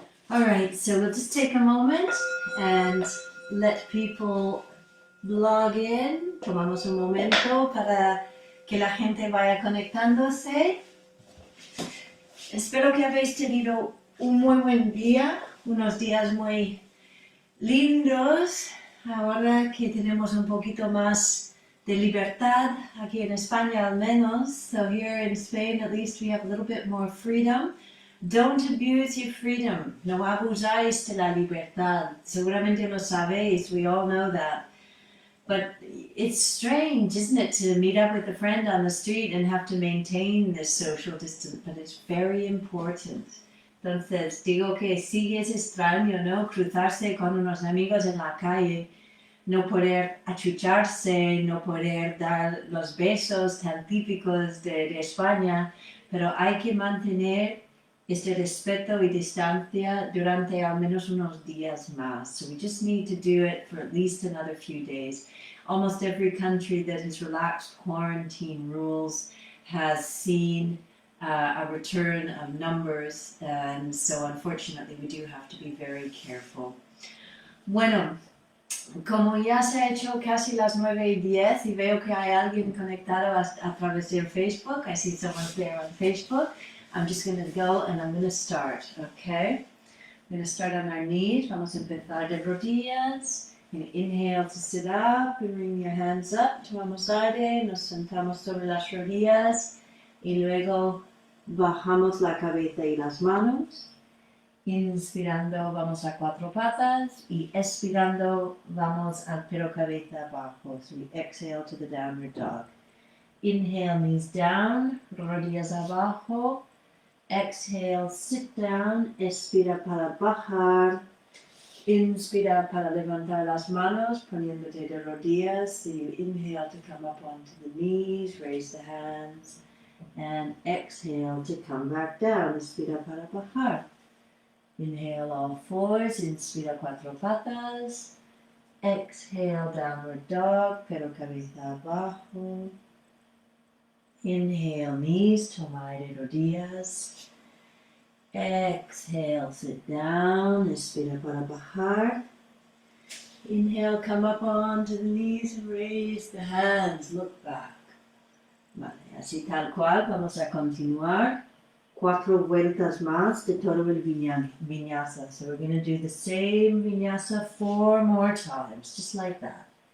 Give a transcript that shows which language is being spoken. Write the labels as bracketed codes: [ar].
[en] Alright, so we'll just take a moment and let people log in. [es] Tomamos un momento para que la gente vaya conectándose. Espero que habéis tenido un muy buen día, unos días muy lindos, ahora que tenemos un poquito más de libertad, aquí en España al menos. [en] So here in Spain at least we have a little bit more freedom. Don't abuse your freedom. [es] No abusáis de la libertad. Seguramente lo sabéis, [en] we all know that. But it's strange, isn't it, to meet up with a friend on the street and have to maintain this social distance, but it's very important. [es] Entonces, digo que sí es extraño, ¿no? Cruzarse con unos amigos en la calle, no poder achucharse, no poder dar los besos tan típicos de España, pero hay que mantener este respeto y distancia durante al menos unos días más. [en] So we just need to do it for at least another few days. Almost every country that has relaxed quarantine rules has seen a return of numbers, and so unfortunately we do have to be very careful. [es] Bueno, como ya se ha hecho casi las 9:10 y veo que hay alguien conectado a través de Facebook, [en] I see someone's there on Facebook, I'm just going to go and I'm going to start, okay? I'm going to start on our knees. [es] Vamos a empezar de rodillas. [en] Inhale to sit up and bring your hands up. [es] Tomamos aire, nos sentamos sobre las rodillas y luego bajamos la cabeza y las manos. Inspirando vamos a cuatro patas y expirando vamos al pero cabeza abajo. [en] So we exhale to the downward dog. Inhale, knees down, [es] rodillas abajo. [en] Exhale, sit down, [es] expira para bajar, inspira para levantar las manos, poniéndote de rodillas. [en] So you inhale to come up onto the knees, raise the hands, and exhale to come back down, [es] inspira para bajar. [en] Inhale all fours, [es] inspira cuatro patas, [en] exhale downward dog, [es] pero cabeza abajo. [en] Inhale, knees, [es] toma aire, rodillas. [en] Exhale, sit down, [es] expira para bajar. [en] Inhale, come up onto the knees and raise the hands, look back. [es] Vale, así tal cual, vamos a continuar. 4 vueltas más de todo el vinyasa. [en] So we're going to do the same vinyasa 4 more times, just like that.